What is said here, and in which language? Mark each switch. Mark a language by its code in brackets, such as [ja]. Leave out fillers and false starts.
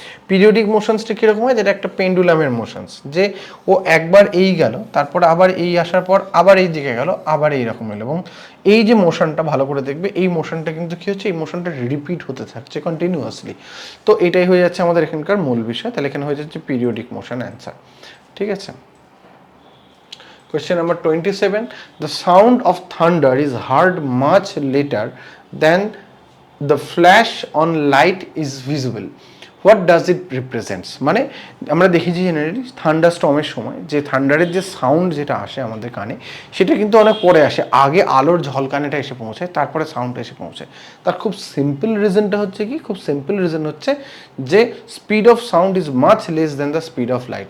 [bn] Periodic মোশনসটা কীরকম হয়? যেটা একটা পেন্ডুলামের মোশনস, যে ও একবার এই গেল, তারপর আবার এই আসার পর আবার এই দিকে গেল, আবার এই রকম এলো, এবং এই যে মোশনটা ভালো করে দেখবে, এই মোশনটা কিন্তু কী হচ্ছে, এই মোশনটা রিপিট হতে থাকছে কন্টিনিউয়াসলি। তো এটাই হয়ে যাচ্ছে আমাদের এখানকার মূল বিষয়। তাহলে এখানে হয়ে যাচ্ছে পিরিয়ডিক মোশন অ্যান্সার। ঠিক আছে, [en] question number 27, the sound of thunder is heard much later than the flash on light is visible. What does it represents? [bn] মানে আমরা দেখেছি জেনারেলি থান্ডার স্টর্মের সময় যে থান্ডারের যে সাউন্ড যেটা আসে আমাদের কানে, সেটা কিন্তু অনেক পরে আসে। আগে আলোর ঝলকানিটা এসে পৌঁছায়, তারপরে সাউন্ডটা এসে পৌঁছায়। তার খুব সিম্পল রিজনটা হচ্ছে কি? খুব সিম্পল রিজন হচ্ছে যে [en] Speed of sound is much less than the speed of light.